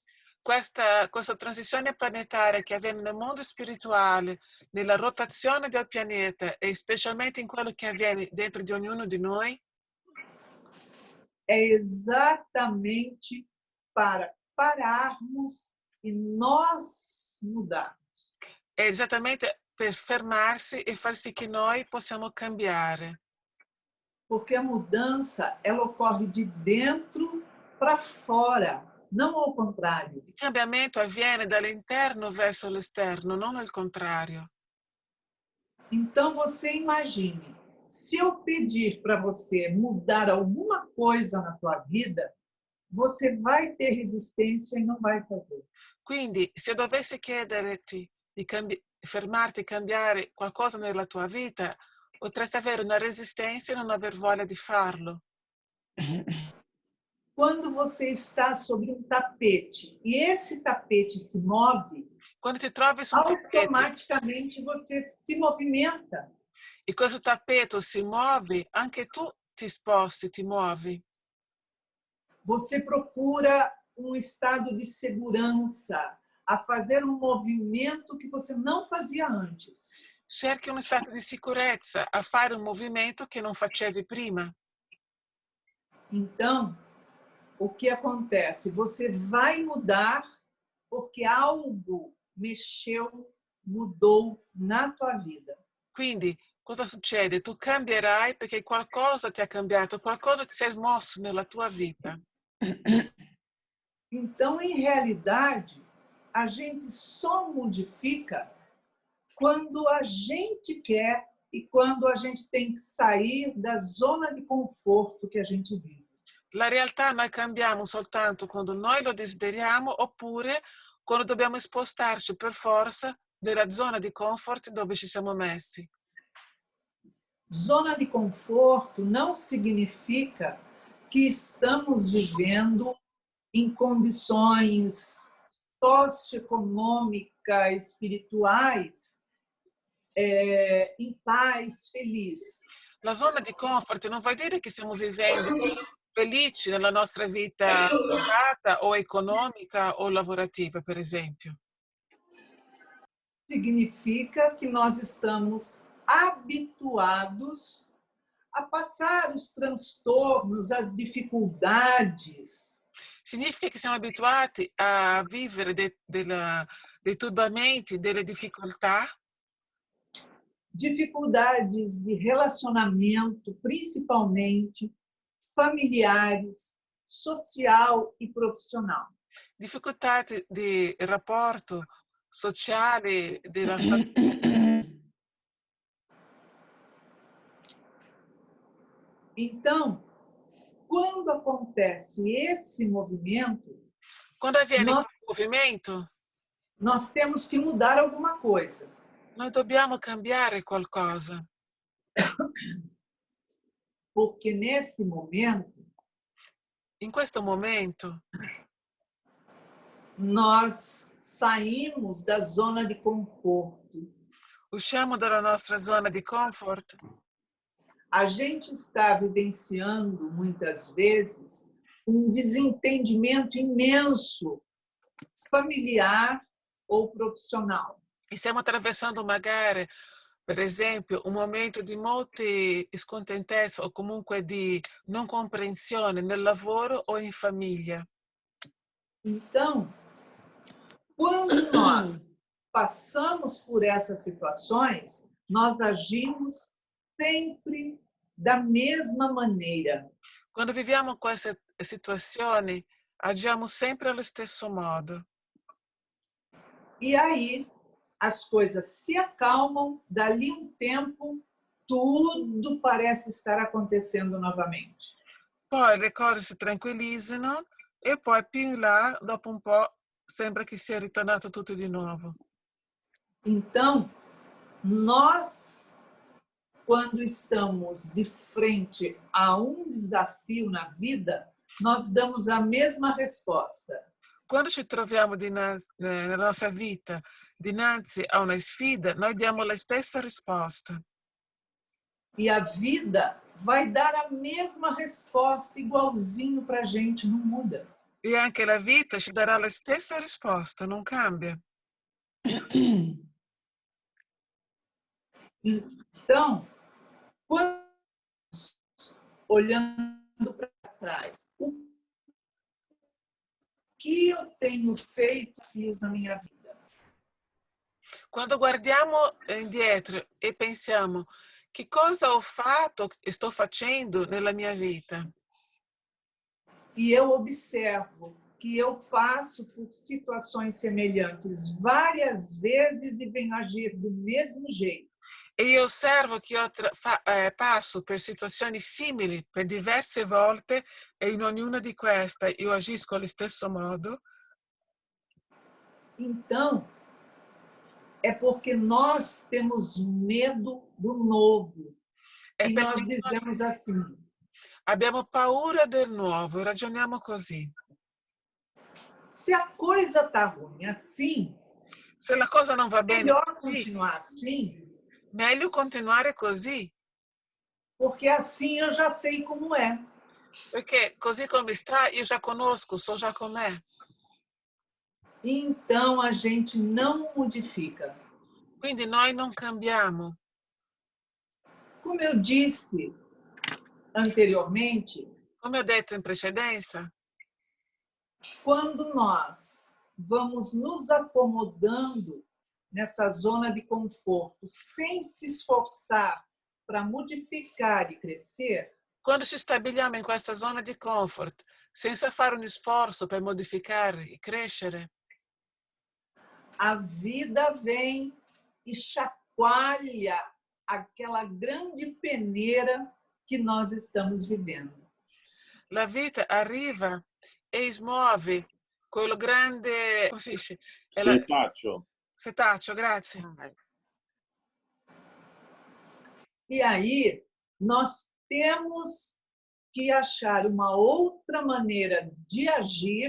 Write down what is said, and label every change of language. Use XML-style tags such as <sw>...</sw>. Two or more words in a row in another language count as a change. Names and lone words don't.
<it>Questa transizione planetaria che avviene nel mondo spirituale, nella rotazione del pianeta e specialmente in quello che avviene dentro di ognuno di noi,</it> <pt>é exatamente para pararmos e nós mudarmos.</pt> <it>è esattamente per fermarsi e far sì che noi possiamo cambiare.</it> <pt>Porque a mudança, ela ocorre de dentro para fora, não ao contrário.</pt> <it>Il cambiamento avviene dall'interno verso l'esterno, non al contrario.</it> <pt>Então, você imagine, se eu pedir para você mudar alguma coisa na tua vida, você vai ter resistência e não vai fazer.</pt> <it>Quindi, se dovessi chiederti di fermarti e cambiare qualcosa nella tua vita, potresti avere una resistenza e non aver voglia di farlo.</it> <pt>Quando você está sobre um tapete e esse tapete se move,</pt> <it>Quando ti trovi su un tappeto</it> <pt>automaticamente você se movimenta.</pt> <it>e questo tappeto si muove, anche tu ti sposti, ti muovi.</it> <pt>Você procura um estado de segurança, a fazer um movimento que você não fazia antes.</pt> <it>Cerchi uno stato di sicurezza, a fare un movimento che non facevi prima.</it> <pt>Então, o que acontece? Você vai mudar porque algo mexeu, mudou na tua vida.</pt> <it>Quindi, cosa succede? Tu cambierai perché qualcosa ti ha cambiato, qualcosa ti si è smosso nella tua vita.</it> <pt>Então, em realidade, a gente só modifica quando a gente quer e quando a gente tem que sair da zona de conforto que a gente vive.</pt> <it>La realtà noi cambiamo soltanto quando noi lo desideriamo oppure quando dobbiamo spostarci per forza dalla zona di comfort dove ci siamo messi.</it> <pt>Zona de conforto não significa que estamos vivendo em condições socioeconômicas, espirituais, em paz, feliz.</pt> <it>La zona di comfort non vuol dire che stiamo vivendo felici nella nostra vita privata o economica o lavorativa, per esempio.</it> <pt>Significa que nós estamos habituados a passar os transtornos, as dificuldades.</pt> <it>Significa che siamo abituati a vivere dei turbamenti, delle difficoltà,</it> <pt>dificuldades de relacionamento, principalmente familiares, social e profissional.</pt> <it>difficoltà di rapporto sociale, della famiglia.</it> <pt>Então, quando acontece esse movimento,</pt> <it>Quando avviene</it> <pt>nós,</pt> <it>quel movimento,</it> <pt>nós temos que mudar alguma coisa.</pt> <it>noi dobbiamo cambiare qualcosa,</it> <pt>Porque nesse momento,</pt> <it>in questo momento</it> <pt>nós saímos da zona de conforto.</pt> <it>usciamo dalla nostra zona di comfort.</it> <pt>A gente está vivenciando, muitas vezes, um desentendimento imenso, familiar ou profissional.</pt> <it>E stiamo attraversando magari, per esempio, un momento di molte scontentezze o comunque di non comprensione nel lavoro o in famiglia.</it> <pt>Então, quando nós passamos por essas situações, nós agimos sempre da mesma maneira.</pt> <it>Quando viviamo queste situazioni, agiamo sempre allo stesso modo.</it> <pt>E aí as coisas se acalmam, dali um tempo, tudo parece estar acontecendo novamente.</pt> <it>Poi le cose si tranquillizzano e poi più in là, dopo un po', sembra che sia ritornato tutto di nuovo.</it> <pt>Então, nós, quando estamos de frente a um desafio na vida, nós damos a mesma resposta.</pt> <it>Quando ci troviamo nella nostra vita dinanzi a una sfida, noi diamo la stessa risposta.</it> <pt>E a vida vai dar a mesma resposta, igualzinho para a gente, não muda.</pt> <it>E anche la vita ci darà la stessa risposta, non cambia.</it> <pt>Então, quando olhando para trás, o que eu tenho feito, fiz na minha vida?</pt> <it>Quando guardiamo indietro e pensiamo che cosa ho fatto e sto facendo nella mia vita,</it> <pt>E eu observo que eu passo por situações semelhantes várias vezes e venho agir do mesmo jeito.</pt> <it>e io osservo che io passo per situazioni simili per diverse volte e in ognuna di queste io agisco allo stesso modo,</it> <pt>Então, é porque nós temos medo do novo.</pt> <it>è</it> <pt>E nós</pt> <it>perché</it> <pt>dizemos assim:</pt> <it>abbiamo paura del nuovo e ragioniamo così.</it> <pt>se a coisa está ruim assim,</pt> <it>Se la cosa non va bene</it> <pt>melhor</pt> <it>così,</it> <pt>continuar assim,</pt> <it>meglio continuare così,</it> <pt>porque assim eu já sei como é.</pt> <it>perché così come sta io già conosco, so già com'è.</it> <pt>Então a gente não modifica.</pt> <it>Quindi noi non cambiamo.</it> <pt>Como eu disse anteriormente,</pt> <it>Come ho detto in precedenza,</it> <pt>quando nós vamos nos acomodando nessa zona de conforto, sem se esforçar para modificar e crescer,</pt> <it>quando ci stabiliamo in questa zona di comfort, senza fare un sforzo per modificare e crescere,</it> <pt>a vida vem e chacoalha aquela grande peneira que nós estamos vivendo.</pt> <it>la vita arriva e smuove quello grande, come si dice? Setaccio. Setaccio, grazie.</it> <pt>E aí nós temos que achar uma outra maneira de agir,</pt>